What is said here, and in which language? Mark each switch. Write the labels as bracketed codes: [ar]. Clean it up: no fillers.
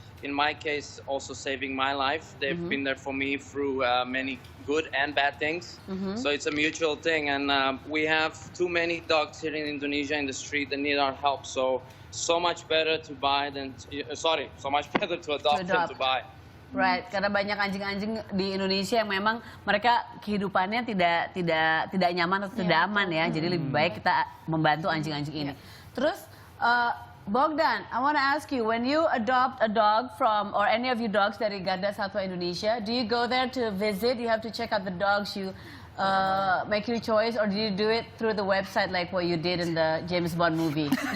[en] In my case, also saving my life. They've been there for me through many good and bad things. So it's a mutual thing. And we have too many dogs here in Indonesia in the street that need our help. So much better to buy than so much better to adopt than to buy. Right, [id] karena banyak anjing-anjing di Indonesia yang memang mereka kehidupannya tidak nyaman atau tidak aman ya. Jadi lebih baik kita membantu anjing-anjing ini. Terus [en] Bogdan, I want to ask you, when you adopt a dog from, or any of your dogs [id] dari [en] Garda Satwa Indonesia, do you go there to visit? You have to check out the dogs, you make your choice, or do you do it through the website like what you did in the James Bond movie?